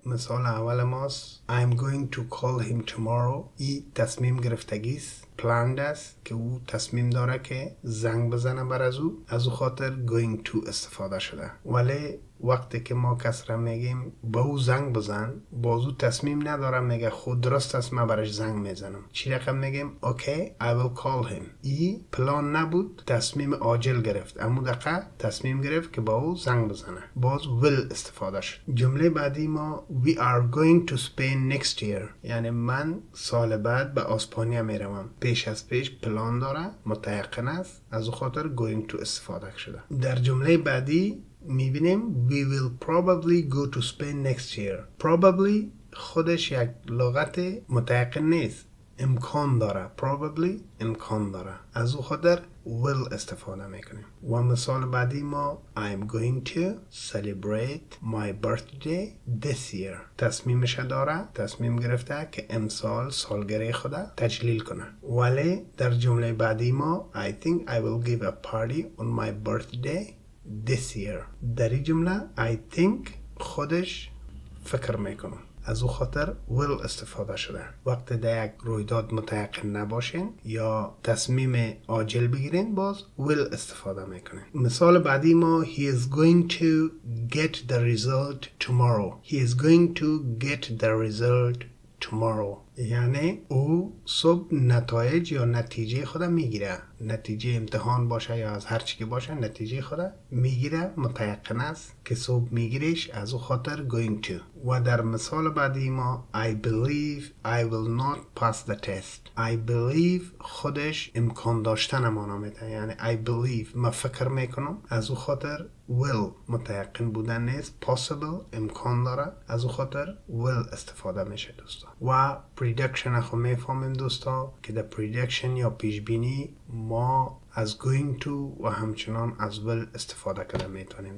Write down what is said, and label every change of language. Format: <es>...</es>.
<fa>مثال اول ماست</fa> <en>I'm going to call him tomorrow.</en> <fa>ای تصمیم گرفتگیست، planned است که او تصمیم داره که زنگ بزنه بر از او خاطر going to استفاده شده. ولی وقتی که ما کس را میگیم با او زنگ بزن، باز او تصمیم نداره، میگه خود درست است من برش زنگ میزنم. چی رقم میگیم</fa> <en>okay I will call him.</en> <fa>ای پلان نبود، تصمیم عاجل گرفت، اما دقیقه تصمیم گرفت که با او زنگ بزنه، باز will استفاده شد. جمله بعدی ما</fa> <en>we are going to Spain next year</en> <fa>یعنی من سال بعد به اسپانیا میروم. پیش از پیش پلان داره، متیقن است، از او خاطر going to استفاده شده. در جمله بعدی میبینیم</fa> <en>we will probably go to Spain next year.</en> <fa>probably خودش یک لغت متیقن نیست، امکان داره. probably امکان داره، از او خاطر will استفاده میکنیم. و مثال بعدی ما</fa> <en>I'm going to celebrate my birthday this year.</en> <fa>تصمیمش داره، تصمیم گرفته که امسال سالگرد خدا تجلیل کنه. ولی در جمله بعدی ما</fa> <en>I think I will give a party on my birthday this year.</en> <fa>در این جمله</fa> <en>I think</en> <fa>خودش فکر میکنه، از او خاطر will استفاده شده. وقتی در یک رویداد متيقن نباشین یا تصمیم عاجل بگیرین باز will استفاده میکنین. مثال بعدی ما</fa> <en>he is going to get the result tomorrow. He is going to get the result tomorrow.</en> <fa>یعنی او صبح نتایج یا نتیجه خود میگیره. نتیجه امتحان باشه یا از هر چی که باشه نتیجه خود میگیره، متيقن است که صبح میگیرش، از او خاطر going to. و در مثال بعدی ما</fa> <en>I believe I will not pass the test. I believe</en> <fa>خودش امکان داشتن معنا میده. یعنی</fa> <en>I believe</en> <fa>من فکر میکنم، از او خاطر will متيقن بودن نیست، possible امکان داره، از او خاطر will استفاده میشه دوستا. و prediction خو میفهمیم دوستا که در prediction یا پیش بینی ما از going to و همچنان از will استفاده کرده میتونیم.</fa>